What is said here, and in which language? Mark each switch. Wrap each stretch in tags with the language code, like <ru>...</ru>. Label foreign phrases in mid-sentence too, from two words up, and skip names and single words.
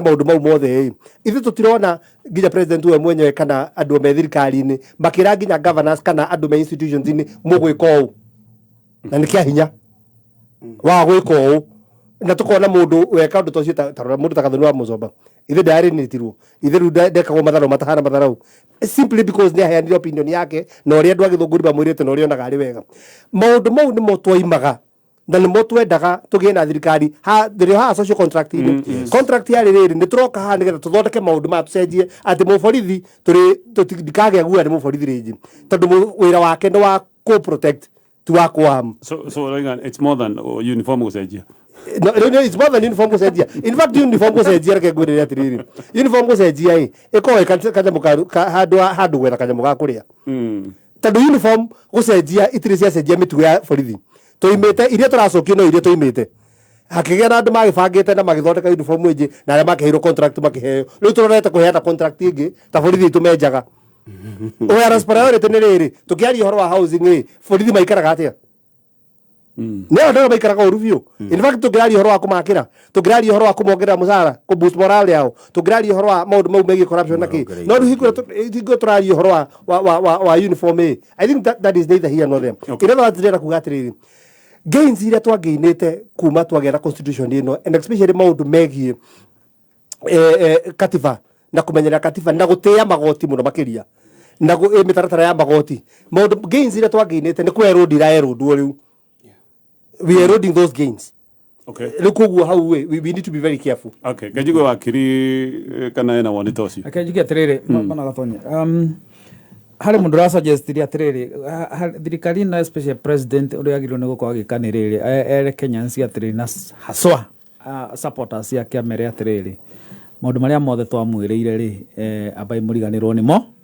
<ki>maũndũ mau mothe ithuĩ tũtirona nginya president we mwenyewe kana andũ me thirikari-inĩ makĩra nginya governors kana andũ me institutions-inĩ mũgwĩka ũũ na nĩ kĩa hinya wa gwĩka ũũ na tũkona mũndũ weka ũndũ tocio tarora mũndũ ta Gathoni wa Mũcomba ithe ndarĩ nĩtirwo ithe rĩu ndekagwo matharũ matahana matharũ</ki> <en>simply because</en> <ki>nĩ aheanire opinion yake na ũrĩa andũ a Gĩthũngũri mamwĩrĩte na ũrĩa onaga arĩ wega maũndũ mau nĩmo twoimaga na nĩmo twendaga tũgĩe na thirikari thĩrĩ haha</ki> <en>social contract contract</en> <ki>yarĩ rĩrĩ nĩ tũroka haha nĩgetha tũthondeke maũndũ maya tũcenjie atĩ mũborithi ndikagĩa guoya nĩ mũborithi rĩngĩ tondũ wĩra wake nĩ wa co-protect ti wa kũham</ki> <en>so it's more than uniform gũcenjia no it's more than uniform</en> <ki>gũcenjia</ki> <en>in fact</en> <ki>uniform gũcenjia reke ngwĩrĩre atĩrĩrĩ uniform gũcenjia ĩkorwo kanyamũ handũ gwetha kanyamũ ga kũrĩa tondũ uniform gũcenjia itirĩ ciacenjia mĩtugo ya borithi tũimĩte iria tũracokio no iria tũimĩte hakĩgĩa na andũ magĩbangĩte na magĩthondeka uniform ĩngĩ na arĩa makĩheirwo contract makĩheo rĩu tũrorete kũheana contract ĩngĩ ta borithi tũmenjaga whereas priority nĩ rĩrĩ tũkĩaria ũhoro wa housing borithi maikaraga atĩa nĩ andũ maikaraga ũru biũ</ki> <en>in fact</en> <ki>tũngĩraria ũhoro wa kũmakĩra tũngĩraria ũhoro wa kũmongerera mũcara kũ</ki> <en>boost morale</en> <ki>yao tũngĩraria ũhoro wa maũndũ mau megiĩ corruption na kĩ no hingo tũraria ũhoro wa uniform</ki> <en>I think that is neither here nor there</en> <ki>kĩrĩa tũrenda kuga atĩrĩrĩ gains iria twangĩinĩte kuma twagĩa na constitution ĩno</ki> <en>and especially</en> <ki>maũndũ megiĩ katiba na kũmenyerera katiba na gũtĩa magoti mũno makĩria na mĩtaratara ya magoti maũndũ gains iria twangĩinĩte nĩ kũ-erode ira-erodwo rĩu</ki> <en>we are eroding those gains</en> <ki>rĩu koguo hau</ki> <en>we need to be very careful</en> <ki>Kanjigũ wakiri kana ena woni tocio Kanjigũ atĩrĩrĩ mana Gathoni harĩ mũndũ ũrasuggestirie atĩrĩrĩ thirikari na especially president ũrĩa agĩrĩirwo nĩ gũkorwo agĩka nĩ rĩrĩ ere Kenyans atĩrĩrĩ na haswa supporters ciake amere atĩrĩrĩ maũndũ marĩa mothe twamwĩrĩire rĩ ambai mũriganĩrwo nĩmo</ki>